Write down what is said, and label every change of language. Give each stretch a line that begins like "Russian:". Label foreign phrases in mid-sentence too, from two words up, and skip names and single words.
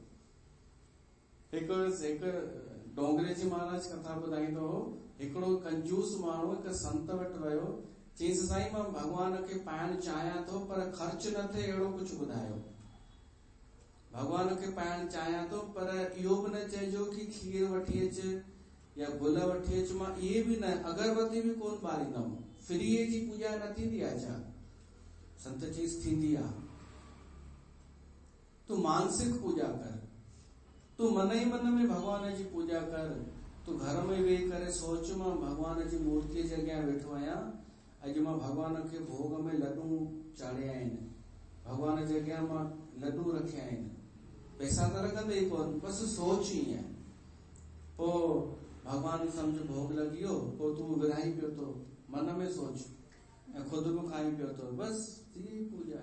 Sindhi: हिकु डोंगरे जी महाराज कथा ॿुधाईंदो हो, हिकिड़ो कंजूस माण्हू हिकु संत वटि वियो, चईंसि साईं मां भॻवान खे पाइण चाहियां थो पर ख़र्च न थिए, अहिड़ो कुझु ॿुधायो। भॻवान खे पाइण चाहियां थो पर इहो बि न चइजो कि खीर वठी अच या गुल वठी अच, मां इहे बि न, अगरबत्ती बि कोन ॿारींदमि। फ्रीअ जी पूजा न थींदी आहे छा? संत चीज थींदी आहे। तू मानसिक पूजा कर, तू मन ही मन में भगवान जी पूजा कर। तू घर में वेही करे सोच, मां भगवान जी मूर्ति जे अॻियां वेठो आहियां, अॼु मां भगवान खे भोग में लड्डू चाढ़िया आहिनि, भगवान जे अॻियां मां लड्डू रखिया आहिनि, पैसा त रखंदे ई कोन, बसि सोच ई आहे। पोइ भगवान सम्झ भोग लॻी वियो, पोइ तूं विराई पियो थो, मन में सोच ऐं खुद बि खाई पियो थो, बसि थी पूजा।